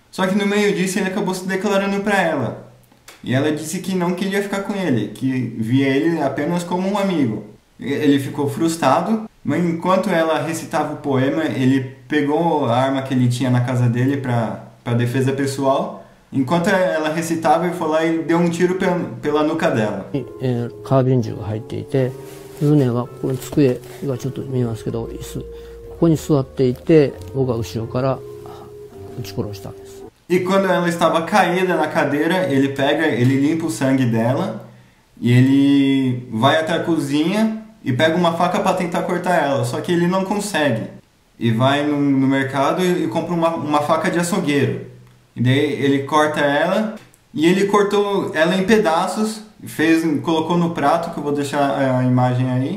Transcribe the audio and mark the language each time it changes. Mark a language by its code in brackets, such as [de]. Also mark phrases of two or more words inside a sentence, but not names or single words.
[pt] Só que no meio disso ele acabou se declarando para ela. E ela disse que não queria ficar com ele, que via ele apenas como um amigo. Ele ficou frustrado, mas enquanto ela recitava o poema, ele pegou a arma que ele tinha na casa dele para defesa pessoal. Enquanto ela recitava, ele foi lá e deu um tiro pela nuca dela. [ja] カービン銃が入っていて、船がこの机がちょっと見えますけど、椅子ここに座っていて、僕は後ろから撃ち殺したんです。 [pt] E quando ela estava caída na cadeira, ele limpa o sangue dela e ele vai até a cozinha e pega uma faca para tentar cortar ela, só que ele não consegue. E vai no mercado e compra uma faca de açougueiro. E daí ele corta ela e ele cortou ela em pedaços, colocou no prato, que eu vou deixar a imagem aí.